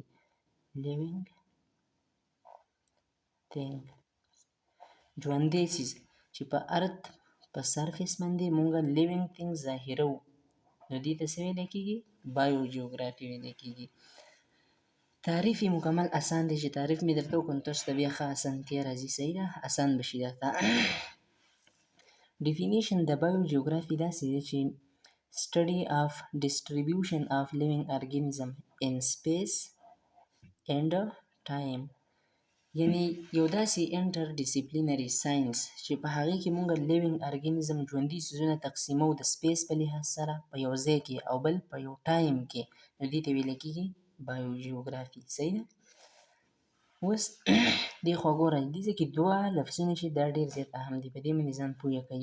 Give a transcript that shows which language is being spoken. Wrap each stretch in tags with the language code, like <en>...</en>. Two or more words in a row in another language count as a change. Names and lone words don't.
<en>living thing,</en> <ps>ژوندی څیز چې په ارت په سرفیس باندې مونږ</ps> <en>living thing</en> <ps>ظاهروو. نو دې ته څه ویل کېږي؟ بایو جیوګرافي ویل کېږي. تعریف یې مکمل اسان دی چې تعریف مې درته وکړو نو تاسو ته بیا ښه اسانتیا راځي. صحیح ده، اسان به شي درته. ډیفینیشن د بایو جیوګرافي داسې دی چې</ps> <en>study of distribution of living organism in space and time،</en> <ps>یعنی یو داسې</ps> <en>interdisciplinary science</en> <ps>چې په هغې کې مونږ</ps> <en>living organism</en> <ps>ژوندي څیزونه تقسیمو د سپیس په لحاظ سره په یو ځای کې او بل په یو ټایم کې، نو دې ته ویل کېږي بایو جیوګرافي. صحیح ده. اوس دې خوا ګوره، دې ځای کې دوه لفظونه چې دا ډېر زیات اهم دي، په دې باندې ځان پوه کړه.</ps>